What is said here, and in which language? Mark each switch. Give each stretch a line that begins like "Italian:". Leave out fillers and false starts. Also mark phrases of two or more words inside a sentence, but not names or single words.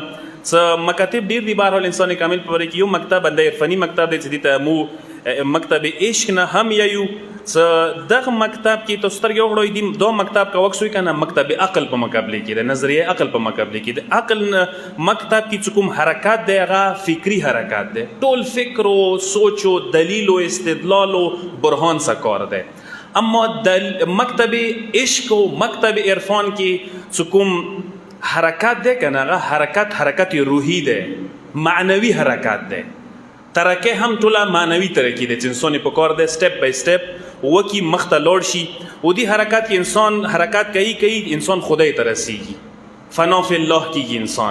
Pashto: څه مکاتب ډېر دي بهرحال انسان کامل په باره کې. یو مکتب د عرفاني مکتب دی چې دې ته مو مکتب عشق نه هم یایو. څه دغه مکتب کې تاسو سترګې وغړوئ دي دا مکتب که وکسوئ که نه مکتب عقل په مقابلې کې دی، نظریه عقل په مقابلې کې دی. عقل مکتب کې چې کوم حرکات دی هغه فکري حرکات دی، ټول فکر و سوچ و دلیل و استدلال و برهان سه کار دی. اما مکتب عشق و مکتب عرفان کې چې کوم حرکات دی که نه هغه حرکت روحي دی، معنوي حرکات دی. ترکه هم ټوله معنوي ترکې دی چې انسان په کار دی
English: step by step
Pashto: وکی مخ ته لاړ شي. او دې حرکات کې انسان حرکات کوي انسان خدای ته رسیږي،
Arabic: فنا فی الله
Pashto: کېږي انسان.